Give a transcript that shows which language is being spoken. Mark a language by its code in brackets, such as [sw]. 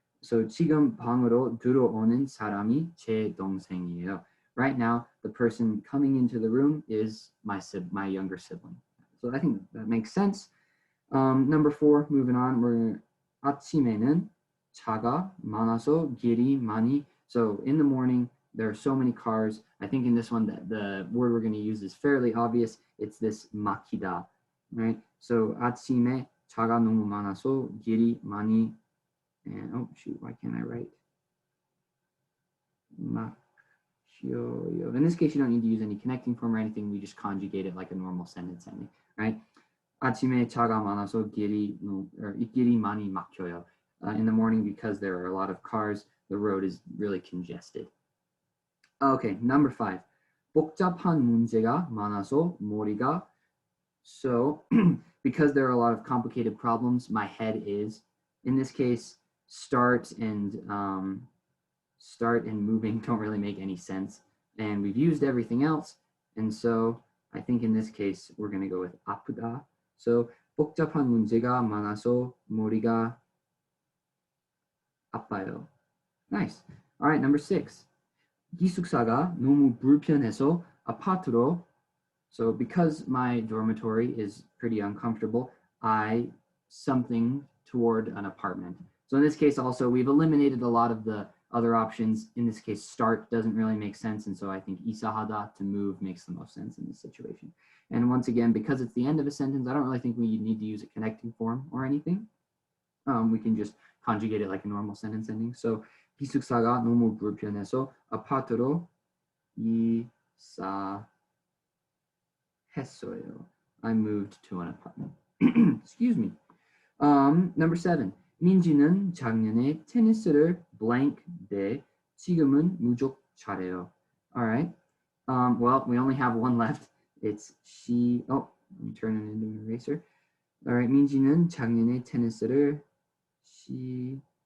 [ko] So 지금 방으로 들어오는 사람이 제 동생이에요. [en] Right now, the person coming into the room is my younger sibling. So I think that makes sense. Number four, moving on, we're [ko] 아침에는 차가 많아서 길이 많이. [en] So in the morning, there are so many cars. I think in this one, the word we're going to use is fairly obvious. It's this 막히다, right? [ko] So 아침에 차가 너무 많아서 길이 많이. [en] And oh shoot, why can't I write? In this case, you don't need to use any connecting form or anything. We just conjugate it like a normal sentence ending, right? [ko] 아침에 차가 많아서 길이 많이 막혀요. [en] In the morning, because there are a lot of cars, the road is really congested. Okay, number five. [ko] 복잡한 문제가 많아서 머리가. [en] So because there are a lot of complicated problems, my head is, in this case, start and moving don't really make any sense, and we've used everything else, and so I think in this case we're going to go with 아프다. [ko] So 복잡한 문제가 많아서 머리가 아파요. [en] Nice. All right, number six. [ko] 기숙사가 너무 불편해서 아파트로. [en] So because my dormitory is pretty uncomfortable, I something toward an apartment. So in this case also, we've eliminated a lot of the other options. In this case, start doesn't really make sense, and so I think 이사하다, to move, makes the most sense in this situation. And once again, because it's the end of a sentence, I don't really think we need to use a connecting form or anything. we can just conjugate it like a normal sentence ending. [ko] So 기숙사가 너무 불편해서 아파트로 이사했어요. [en] I moved to an apartment. Excuse me. Number 7. [ko] 민지는 작년에 테니스를 blank 대 지금은 무척 잘해요. [en] All right. Well, we only have one left. It's she. Oh, let me turn it into an eraser. All right. [ko] 민지는 작년에 테니스를 시작했는데.